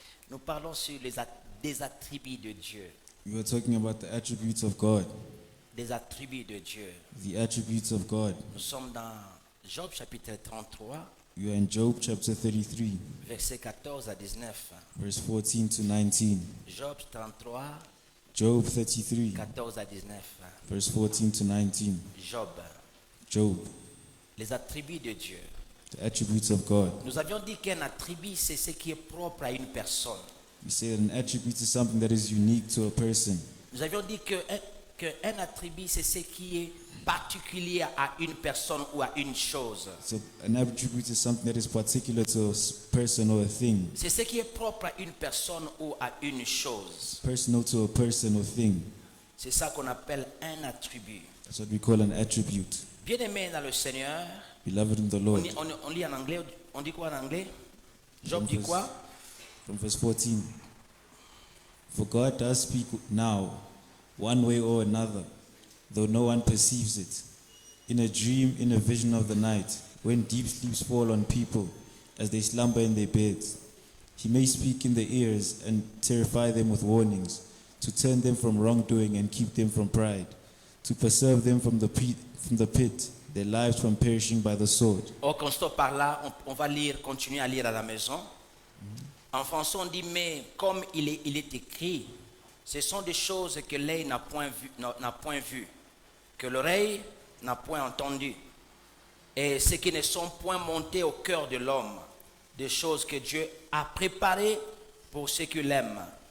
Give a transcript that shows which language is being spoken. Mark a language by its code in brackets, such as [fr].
[fr] Nous parlons sur des attributs de Dieu. [en] We are talking about the attributes of God. [fr] Des attributs de Dieu. [en] The attributes of God. [fr] Nous sommes dans Job chapitre 33, [en] We are in Job chapter 33, [fr] versets 14 à 19. [en] verse 14 to 19. [fr] Job 33, [en] Job 33, [fr] 14 à 19. [en] verse 14 to 19. [fr] Job. [en] Job, [fr] Les attributs de Dieu. [en] the attributes of God. [fr] Nous avions dit qu'un attribut, c'est ce qui est propre à une personne. [en] We say that an attribute is something that is unique to a person. [fr] Nous avions dit qu'un attribut, c'est ce qui est particulier à une personne ou à une chose. [en] So an attribute is something that is particular to a person or a thing. [fr] C'est ce qui est propre à une personne ou à une chose. [en] Personal to a person or thing. [fr] C'est ça qu'on appelle un attribut. [en] That's what we call an attribute. [fr] Bien-aimé dans le Seigneur, [en] Beloved in the [fr] on, [en] Lord. [fr] on lit en anglais, on dit quoi en anglais? Job dit quoi? [en] From verse 14. For God does speak now, one way or another, though no one perceives it. In a dream, in a vision of the night, when deep sleeps fall on people as they slumber in their beds. He may speak in their ears and terrify them with warnings, to turn them from wrongdoing and keep them from pride, to preserve them from the pit, their lives from perishing by the sword. [fr] Au constat par là, on va lire, continuer à lire à la maison. En français, on dit, mais comme il est écrit, ce sont des choses que l'œil n'a point vu, que l'oreille n'a point entendu, et ce qui ne sont point montés au cœur de l'homme, des choses que Dieu a préparées pour ceux qui l'aiment.